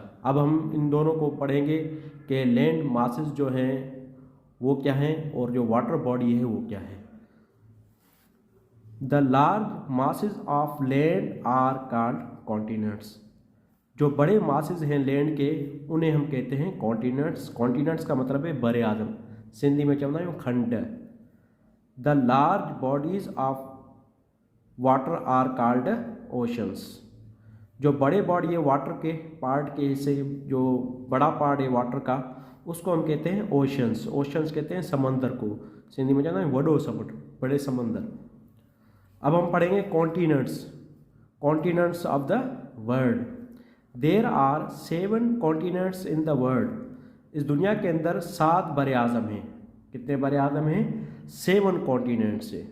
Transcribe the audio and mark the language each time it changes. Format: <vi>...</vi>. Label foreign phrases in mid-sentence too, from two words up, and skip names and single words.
<ur>اب ہم ان دونوں کو پڑھیں گے کہ</ur> <en>land masses</en> <ur>جو ہیں وہ کیا ہیں اور جو</ur> <en>water body</en> <ur>ہے وہ کیا ہے.</ur> <en>The large masses of land are called continents.</en> <ur>جو بڑے ماسز ہیں لینڈ کے انہیں ہم کہتے ہیں کانٹیننٹس. کانٹیننٹس کا مطلب ہے بڑے آدم,</ur> <sd>सिंधी में चवंदा आहियूं खंड।</sd> <en>The large bodies of water are called oceans.</en> <ur>جو بڑے باڈی ہے واٹر کے پارٹ کے حصے، جو بڑا پارٹ ہے واٹر کا، اس کو ہم کہتے ہیں اوشنز. اوشنز کہتے ہیں سمندر کو,</ur> <sd>सिंधी में चवंदा आहियूं वॾो समुंड,</sd> <ur>بڑے سمندر. اب ہم پڑھیں گے</ur> <en>continents. Continents of the world. There are 7 continents in the world.</en> <ur>اس دنیا کے اندر 7 بڑے اعظم ہیں. کتنے بڑے اعظم ہیں؟ 7 کانٹیننٹس ہے.</ur>